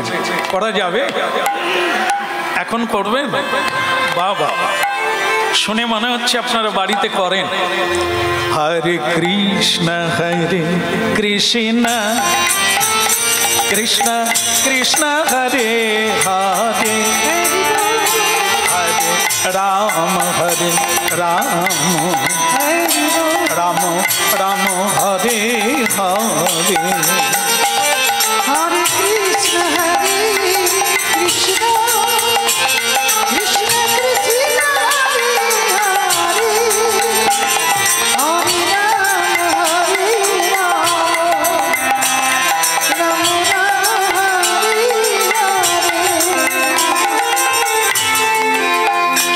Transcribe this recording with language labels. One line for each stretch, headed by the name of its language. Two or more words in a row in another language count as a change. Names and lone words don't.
Bangla: করা যাবে? এখন করবেন? বাবা, শুনে মনে হচ্ছে আপনারা বাড়িতে করেন।
Sanskrit: হরে কৃষ্ণ কৃষ্ণ কৃষ্ণ কৃষ্ণ হরে হরে, হরে রাম হরে রাম, রাম রাম হরে হরে। Hare Krishna, Hare Krishna, Krishna Krishna, Hare Hare, Hare Rama, Rama Rama, Hare Hare।